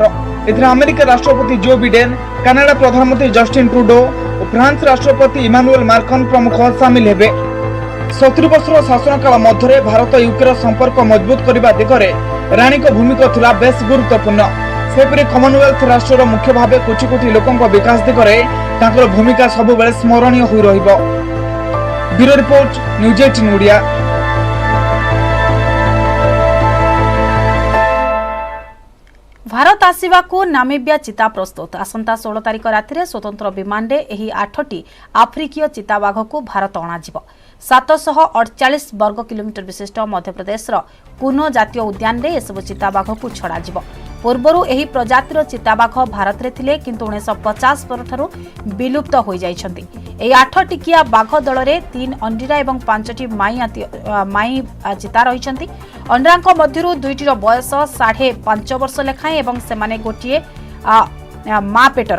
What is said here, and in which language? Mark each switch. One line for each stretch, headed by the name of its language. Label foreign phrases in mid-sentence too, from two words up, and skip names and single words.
Odia: ଏଥିରେ ଆମେରିକା ରାଷ୍ଟ୍ରପତି ଜୋ ବିଡେନ, କାନାଡା ପ୍ରଧାନମନ୍ତ୍ରୀ ଜଷ୍ଟିନ ଟ୍ରୁଡୋ ଔର ଫ୍ରାନ୍ସ ରାଷ୍ଟ୍ରପତି ଇମାନୁଏଲ ମାର୍କନ ପ୍ରମୁଖ ସାମିଲ ହେବେ। 70 ବର୍ଷର ଶାସନକାଳ ମଧ୍ୟ ଭାରତ ୟୁକେର ସମ୍ପର୍କ ମଜବୁତ କରନେ ଦିଗରେ ରାଣୀ କୋ ଭୂମିକା ଥିଲା ବେଶ ଗୁରୁତ୍ୱପୂର୍ଣ୍ଣ। ସେପରି କମନୱେଲଥ ରାଷ୍ଟ୍ର ମୁଖ୍ୟ ଭାବ କୋଟି କୋଟି ଲୋକଙ୍କ ବିକାଶ ଦିଗରେ ତାଙ୍କର ଭୂମିକା ସବୁବେଳେ ସ୍ମରଣୀୟ ହୋଇ ରହିବୋ। ବ୍ୟୁରୋ ରିପୋର୍ଟ, ନ୍ୟୁଜ 18 ଓଡ଼ିଆ। ଭାରତ ଆସିବାକୁ ନାମିବିଆ ଚିତା ପ୍ରସ୍ତୁତ। ଆସନ୍ତା 16 ତାରିଖ ରାତି ସ୍ୱତନ୍ତ୍ର ବିମାନ ରେ ଏହି 8ଟି ଆଫ୍ରିକୀୟ ଚିତାବାଘ କୋ ଭାରତ ଅଣାଯିବୋ। 748 ବର୍ଗ କିଲୋମିଟର ବିଶିଷ୍ଟ ମଧ୍ୟପ୍ରଦେଶ କୁନୋ ଜାତୀୟ ଉଦ୍ୟାନ ରେ ଏସବୁ ଚିତାବାଘ କୋ ଛଡ଼ାଯିବୋ। ପୂର୍ବରୁ ଏହି ପ୍ରଜାତିର ଚିତାବାଘ ଭାରତ ରେ ଥିଲେ କିନ୍ତୁ 1950 ପରଠାରୁ ବିଲୁପ୍ତ ହୋଇ ଯାଇଛନ୍ତି। ଏହି 8 ଟିକିଆ ବାଘ ଦଳ ରେ 3 ଅଣ୍ଡିରା ଏବଂ 5ଟି ମାଈ ଚିତା ରହିଛନ୍ତି। ଅଣ୍ଡରାଙ୍କ ମଧ୍ୟରୁ 2ଟିର ବୟସ 5.5 ବର୍ଷ ଲେଖାଏଁ ଏବଂ ସେମାନେ ଗୋଟିଏ ମା ପେଟର।